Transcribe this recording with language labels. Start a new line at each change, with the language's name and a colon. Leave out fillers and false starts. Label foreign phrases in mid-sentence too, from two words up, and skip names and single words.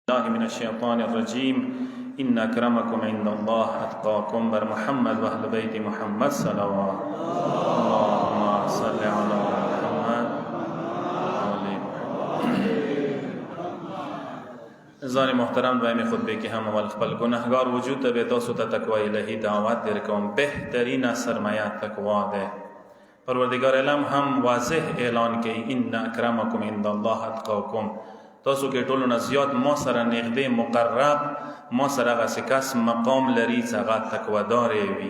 Arabic: الله من الشيطان الرجيم إن أكرمكم عند الله أتقاكم بر محمد وأهل بيت محمد صلوات اللهم صل على محمد
Pashto: زار محترم دوائم خطبه که هم اول خپل گناهگار وجود ته به تاسو ته تقوی الهی دعوت در کوم بهترین سرمایه تقوا ده. پروردگار عالم هم واضح اعلان کوي
Arabic: ان اکرمکم عند الله اتقاکم.
Pashto: تاسو کې ټولو نه زیات ما سره نږدې مقرب ما سره هغه کس مقام لري چې هغه تقوا دار وي.